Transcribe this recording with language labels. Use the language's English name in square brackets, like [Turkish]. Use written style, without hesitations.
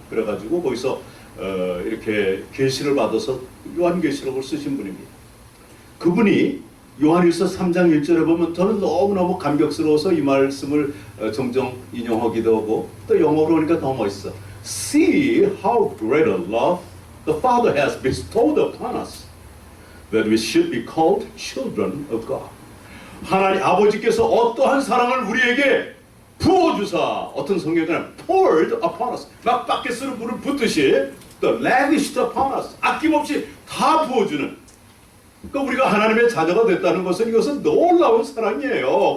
[Korean] 그래가지고 거기서 이렇게 계시를 받아서 요한계시록을 쓰신 분입니다. 그분이 요한일서 3장 1절에 보면 저는 너무너무 감격스러워서 이 말씀을 종종 인용하기도 하고 또 영어로 하니까 더 멋있어. [English] See how great a love the Father has bestowed upon us, that we should be called children of God. [Korean] 하나님 아버지께서 어떠한 사랑을 우리에게 부어주사, 어떤 성경에는 [English] poured upon us, [Korean] 막 바켓으로 물을 붓듯이 [English] the lavished upon us, [Korean] 아낌없이 다 부어주는. 그러니까 우리가 하나님의 자녀가 됐다는 것은 이것은 놀라운 사랑이에요.